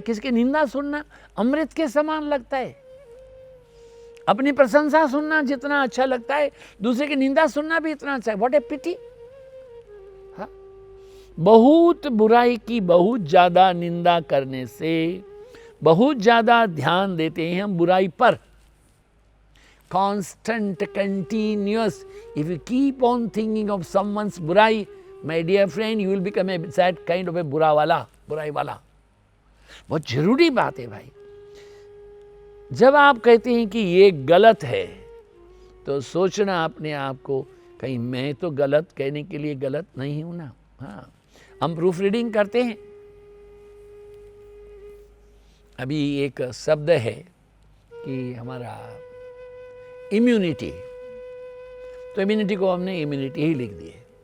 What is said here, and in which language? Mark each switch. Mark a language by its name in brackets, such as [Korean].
[Hindi] किसकी निंदा सुनना अमृत के समान लगता है। अपनी प्रशंसा सुनना जितना अच्छा लगता है, दूसरे की निंदा सुनना भी इतना अच्छा है। [English] What a pity. [Hindi] हाँ, बहुत बुराई की बहुत ज्यादा निंदा करने से बहुत ज्यादा ध्यान देते हैं हम बुराई पर। [English] Constant, continuous. If you keep on thinking of someone's बुराई, my dear friend, you will become a that kind of a [Hindi] बुरा वाला, बुराई वाला। बहुत जरूरी बात है भाई। जब आप कहते हैं कि ये गलत है, तो सोचना अपने आप को, कहीं मैं तो गलत कहने के लिए गलत नहीं हूं ना। हाँ, हम प्रूफ रीडिंग करते हैं। अभी एक शब्द है कि हमारा इम्यूनिटी, तो इम्यूनिटी को हमने इम्यूनिटी ही लिख दिए।